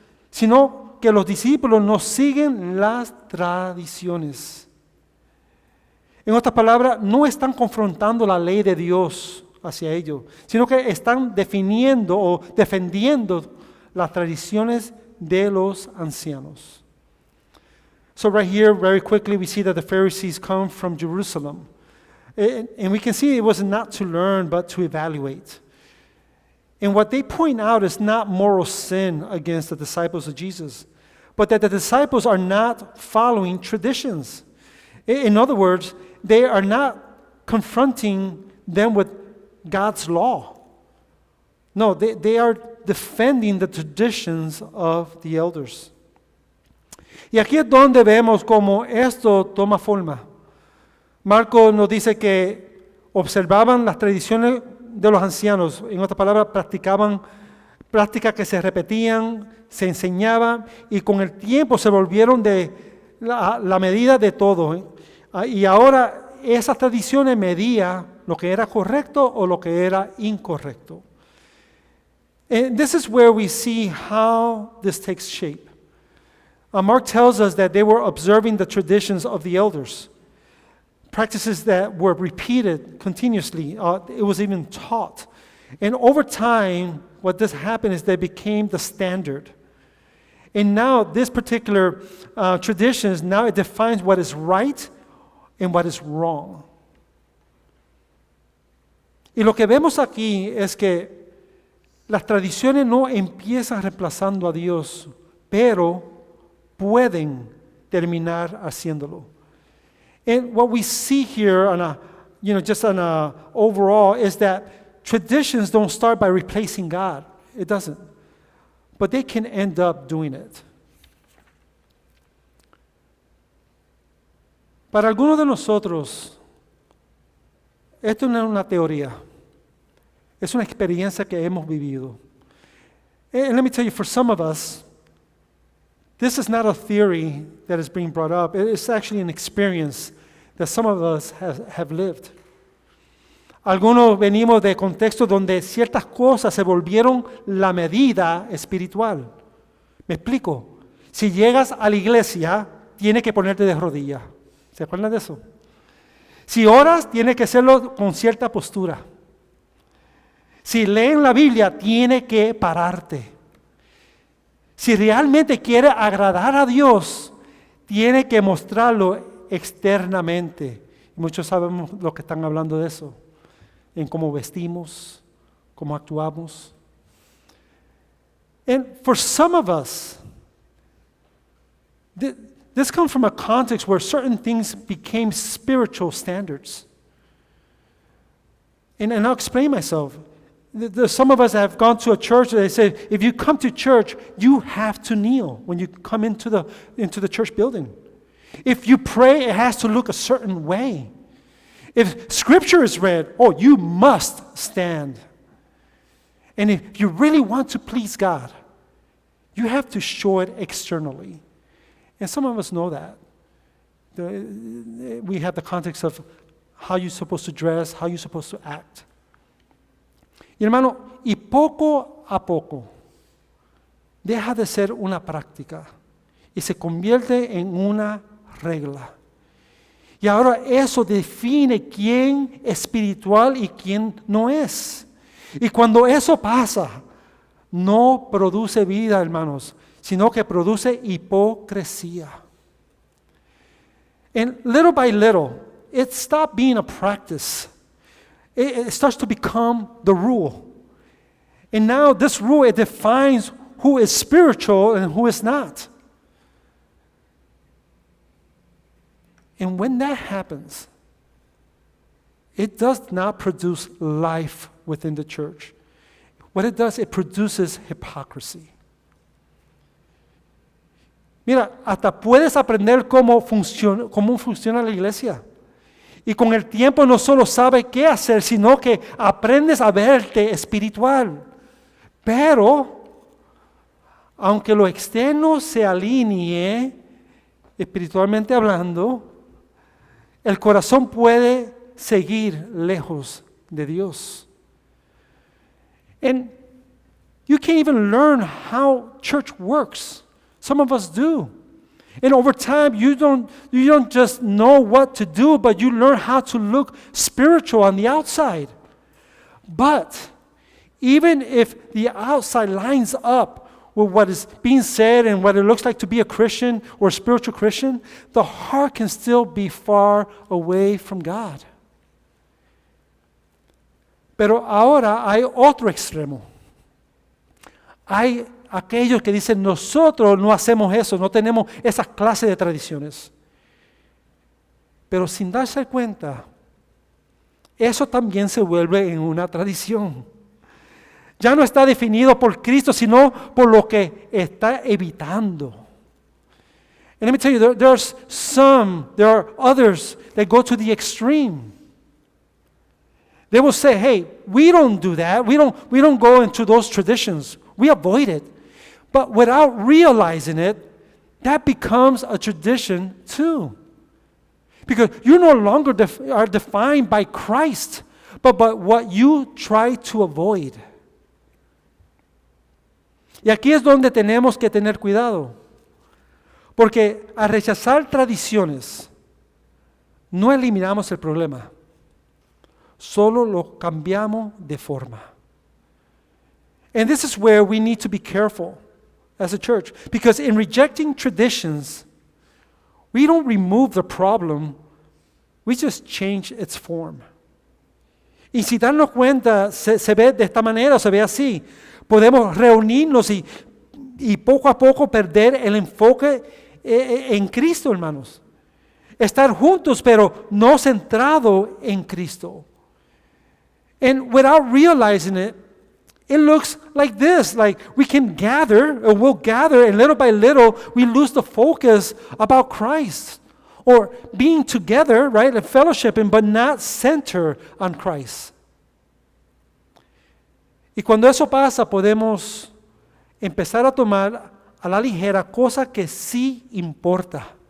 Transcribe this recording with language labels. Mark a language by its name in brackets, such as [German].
[Spanish] Sino que los discípulos no siguen las tradiciones. En otras palabras, no están confrontando la ley de Dios hacia ellos, sino que están definiendo o defendiendo las tradiciones de los ancianos. [English] So right here, very quickly, we see that the Pharisees come from Jerusalem. And we can see it was not to learn, but to evaluate. And what they point out is not moral sin against the disciples of Jesus, but that the disciples are not following traditions. In other words, they are not confronting them with God's law. No, they are defending the traditions of the elders. [Spanish] Y aquí es donde vemos cómo esto toma forma. Marcos nos dice que observaban las tradiciones de los ancianos, en otras palabras, practicaban prácticas que se repetían, se enseñaban y con el tiempo se volvieron de la medida de todo. Y ahora esas tradiciones medían lo que era correcto o lo que era incorrecto. [English] And this is where we see how this takes shape. Mark tells us that they were observing the traditions of the elders, practices that were repeated continuously. It was even taught. And over time, what this happened is they became the standard. And now this particular traditions, now it defines what is right and what is wrong. [Spanish] Y lo que vemos aquí es que las tradiciones no empiezan reemplazando a Dios, pero pueden terminar haciéndolo. [English] And what we see here just on a overall is that traditions don't start by replacing God. It doesn't. But they can end up doing it. [Spanish] Para algunos de nosotros, esto no es una teoría. Es una experiencia que hemos vivido. [English] And let me tell you, for some of us, this is not a theory that is being brought up. It's actually an experience that some of us have lived. [Spanish] Algunos venimos de contextos donde ciertas cosas se volvieron la medida espiritual. Me explico. Si llegas a la iglesia, tienes que ponerte de rodillas. ¿Se acuerdan de eso? Si oras, tienes que hacerlo con cierta postura. Si leen la Biblia, tienes que pararte. Si realmente quiere agradar a Dios, tiene que mostrarlo externamente. Muchos sabemos lo que están hablando de eso, en cómo vestimos, cómo actuamos. [English] And for some of us, this comes from a context where certain things became spiritual standards. And I'll explain myself. Some of us have gone to a church and they say, if you come to church, you have to kneel when you come into the church building. If you pray, it has to look a certain way. If scripture is read, you must stand. And if you really want to please God, you have to show it externally. And some of us know that. We have the context of how you're supposed to dress, how you're supposed to act. [Spanish] Y hermano, y poco a poco deja de ser una práctica y se convierte en una regla. Y ahora eso define quién es espiritual y quién no es. Y cuando eso pasa, no produce vida, hermanos, sino que produce hipocresía. [English] And little by little, it stopped being a practice. It starts to become the rule. And now this rule, it defines who is spiritual and who is not. And when that happens, it does not produce life within the church. What it does, it produces hypocrisy. [Spanish] Mira, hasta puedes aprender cómo funciona la iglesia. Y con el tiempo no solo sabes qué hacer, sino que aprendes a verte espiritual. Pero, aunque lo externo se alinee, espiritualmente hablando, el corazón puede seguir lejos de Dios. [English] And you can't even learn how church works. Some of us do. And over time, you don't just know what to do, but you learn how to look spiritual on the outside. But even if the outside lines up with what is being said and what it looks like to be a Christian or a spiritual Christian, the heart can still be far away from God. [Spanish] Pero ahora hay otro extremo. Hay aquellos que dicen, nosotros no hacemos eso, no tenemos esas clases de tradiciones. Pero sin darse cuenta, eso también se vuelve en una tradición. Ya no está definido por Cristo, sino por lo que está evitando. [English] And let me tell you, there are others that go to the extreme. They will say, hey, we don't do that. We don't go into those traditions. We avoid it. But without realizing it, that becomes a tradition too. Because you no longer are defined by Christ, but by what you try to avoid. [Spanish] Y aquí es donde tenemos que tener cuidado. Porque al rechazar tradiciones, no eliminamos el problema. Solo lo cambiamos de forma. [English] And this is where we need to be careful as a church. Because in rejecting traditions, we don't remove the problem, we just change its form. [Spanish] Y si darnos cuenta, se ve de esta manera o se ve así, podemos reunirnos y poco a poco perder el enfoque en Cristo, hermanos. Estar juntos, pero no centrado en Cristo. [English] And without realizing it, it looks like this, like we can gather, or we'll gather, and little by little, we lose the focus about Christ. Or being together, right, and fellowshipping, but not center on Christ. [Spanish] Y cuando eso pasa, podemos empezar a tomar a la ligera cosas que sí importa.